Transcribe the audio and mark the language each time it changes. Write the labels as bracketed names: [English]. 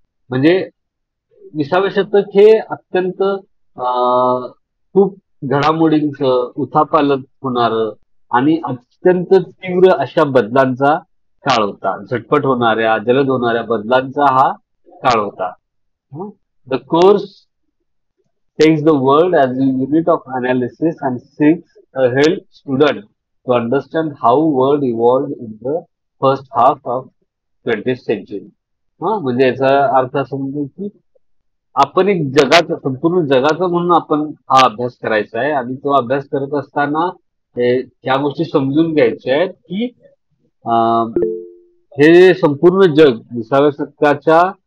[Marathi] म्हणजे 20व्या शतक हे अत्यंत खूप घडामोडींचं उथापालट होणार आणि अत्यंत तीव्र अशा बदलांचा काळ होता. झटपट होणाऱ्या जलद होणाऱ्या बदलांचा हा काळ होता. [English] The course takes the world as a unit of analysis and seeks a help student to understand how world evolved in the first half of 20th century. [Marathi] म्हणजे याचा अर्थ असं म्हणजे की आपण एक जगाचा संपूर्ण जगाचा म्हणून आपण हा अभ्यास करायचा आहे आणि तो अभ्यास करत असताना ह्या गोष्टी समजून घ्यायच्या आहेत की हे संपूर्ण जग 20व्या शतकाच्या